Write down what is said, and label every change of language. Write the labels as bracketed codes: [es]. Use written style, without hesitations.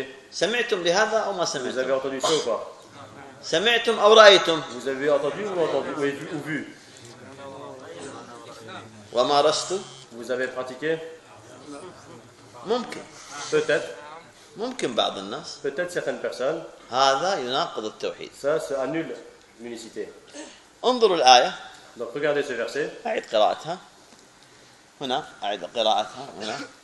[ar] سمعتم بهذا أو ما سمعتم؟ سمعتم أو رأيتم؟ [fr] vous avez entendu ou entendu ou vu؟ [ar] ومارست؟ [fr] vous avez pratiqué؟ [ar] ممكن. [fr] peut-être. [ar] ممكن بعض الناس. [fr] peut-être certaines personnes. [ar] هذا يناقض التوحيد. [fr] ça c'est annule l'unicité. [ar] انظروا الآية. [fr] donc regardez ce verset. [ar] أعيد قراءتها. هنا أعيد قراءتها هنا.